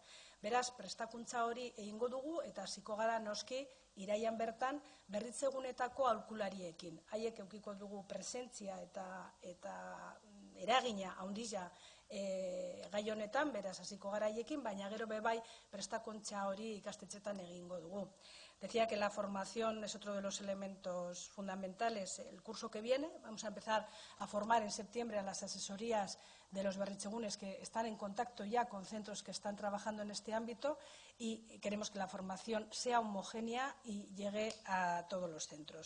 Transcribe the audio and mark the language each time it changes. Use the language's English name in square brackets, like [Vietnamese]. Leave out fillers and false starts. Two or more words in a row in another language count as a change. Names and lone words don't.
[Basque] Beraz, prestakuntza hori egingo dugu eta hasiko gara noski iraian bertan berritzegunetako aholkulariekin. Haiek edukiko dugu presentzia eta eragina handia gai honetan, beraz hasiko gara haiekin, baina gero bai prestakuntza hori ikastetxetan egingo dugu. [Spanish] Decía que la formación es otro de los elementos fundamentales. El curso que viene, vamos a empezar a formar en septiembre a las asesorías de los berritzegunes que están en contacto ya con centros que están trabajando en este ámbito y queremos que la formación sea homogénea y llegue a todos los centros.